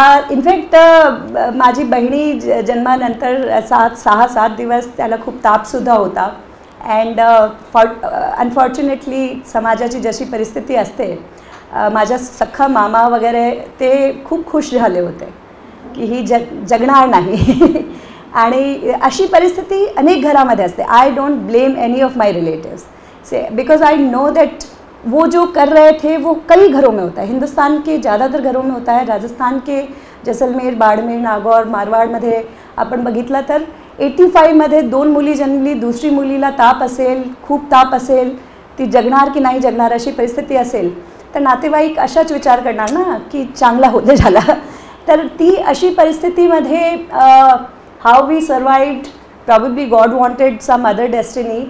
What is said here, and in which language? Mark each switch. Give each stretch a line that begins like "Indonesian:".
Marathi: In fact माझी बहिणी जन्मानंतर 6-7 दिवस त्याला खूप तापसुद्धा होता. अँड अनफॉर्च्युनेटली समाजाची जशी परिस्थिती असते, माझा सख्खा मामा वगैरे ते खूप खुश झाले होते की ही जगणार नाही. आणि अशी परिस्थिती अनेक घरामध्ये असते.
English: I don't blame any of my relatives से because I know that
Hindi: वो जो कर रहे थे वो कई घरों में होता है. हिंदुस्तान के ज़्यादातर घरों में होता है. राजस्थान के जैसलमेर, बाड़मेर, नागौर,
Marathi: मारवाडमध्ये आपण बघितलं तर 85मध्ये 2 मुली जन्मली, दुसरी मुलीला ताप असेल, खूप ताप असेल, ती जगणार की नाही जगणार अशी परिस्थिती असेल, तर नातेवाईक अशाच विचार करणार ना की चांगला होते झाला. तर ती अशी परिस्थितीमध्ये
English: How we survived, probably God wanted some other destiny.